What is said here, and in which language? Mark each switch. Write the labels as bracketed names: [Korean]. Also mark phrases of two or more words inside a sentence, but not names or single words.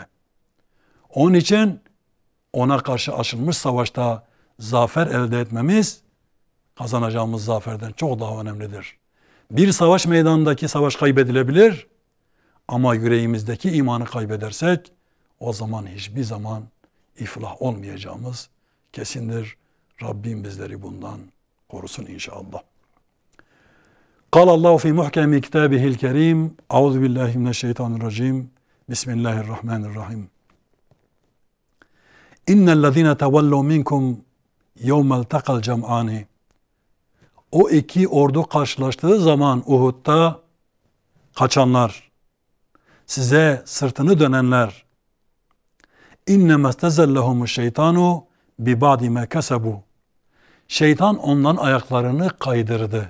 [Turkish] Onun için ona karşı açılmış savaşta zafer elde etmemiz kazanacağımız zaferden çok daha önemlidir. Bir savaş meydanındaki savaş kaybedilebilir ama yüreğimizdeki imanı kaybedersek o zaman hiçbir zaman iflah olmayacağımız kesindir. Rabbim bizleri bundan korusun inşallah. [Arabic] قال الله في محكم كتابه الكريم أعوذ بالله من الشيطان الرجيم بسم الله الرحمن الرحيم إن الذين تولوا منكم يوم التقى الجمعان. [Turkish] O iki ordu karşılaştığı zaman Uhud'da kaçanlar, size sırtını dönenler, [Arabic] إنما استزلهم الشيطان ببعض ما كسبوا. [Turkish] Şeytan ondan ayaklarını kaydırdı.